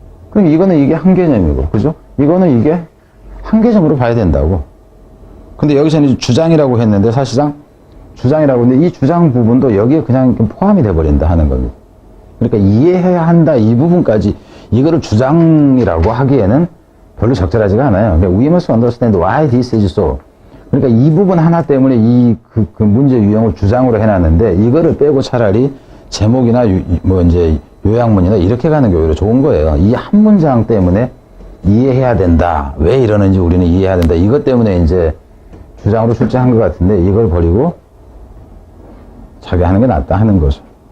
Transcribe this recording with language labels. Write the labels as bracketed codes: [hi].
[ko] 그럼 이거는 이게 한 개념이고, 그죠? 이거는 이게 한 개념으로 봐야 된다고. 근데 여기서는 이제 주장이라고 했는데 사실상 주장이라고 했는데 이 주장 부분도 여기에 그냥 포함이 돼버린다 하는 겁니다. 그러니까 이해해야 한다 이 부분까지 이거를 주장이라고 하기에는 별로 적절하지가 않아요. [en] 그러니까 we must understand why this is so. [ko] 그러니까 이 부분 하나 때문에 그 문제 유형을 주장으로 해놨는데 이거를 빼고 차라리 제목이나 뭐 이제 요약문이나 이렇게 가는 게 오히려 좋은 거예요. 이 한 문장 때문에 이해해야 된다. 왜 이러는지 우리는 이해해야 된다. 이것 때문에 이제 주장으로 출제한 것 같은데 이걸 버리고 자기 하는 게 낫다 하는 거죠.